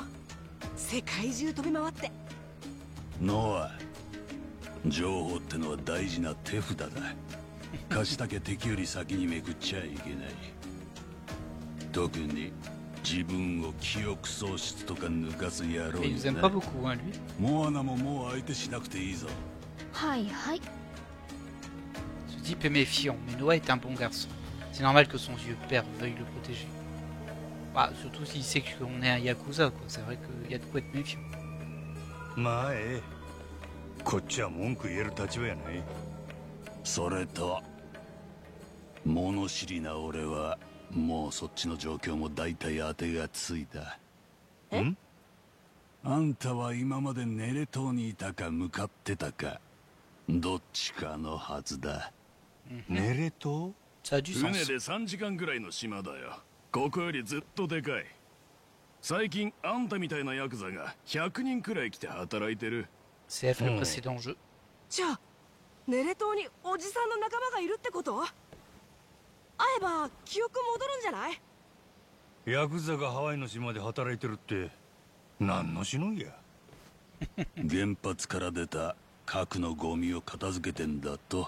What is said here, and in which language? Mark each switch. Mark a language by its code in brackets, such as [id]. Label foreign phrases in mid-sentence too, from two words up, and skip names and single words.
[ja] 世界中飛び回って。ノア、情報ってのは大事な手札だ。貸しだけ敵より先にめくっちゃいけない。特に自分を記憶喪失とか抜かす野郎 [fr] Il [ja] に [fr] nous aime [ja] な。 [fr] pas beaucoup, hein, lui. [ja] モアナももう相手しなくていいぞ。はいはい。 [fr] Ce type est méfiant, mais Noah est un bon garçon. C'est normal que son vieux père veuille le protéger. Bah, surtout s'il sait qu'on est un Yakuza, quoi. C'est vrai qu'il y a de quoi être méfiant. [ja] まあこっちは文句言える立場やない。それと物知りな俺はもうそっちの状況も大体当てがついた。ん？あんたは今までネレ島にいたか向かってたかどっちかのはずだ。ネレ島？ [fr] Ça a du [ja] 船 [fr] sens. [ja] で3時間ぐらいの島だよ。ここよりずっとでかい。最近あんたみたいなヤクザが100人くらい来て働いてる。 [fr] CF le précédent jeu. [ja] じゃあネレ島におじさんの仲間がいるってこと？会えば記憶戻るんじゃない？ヤクザがハワイの島で働いてるって何のしのぎや。原発から出た核のゴミを片付けてんだと。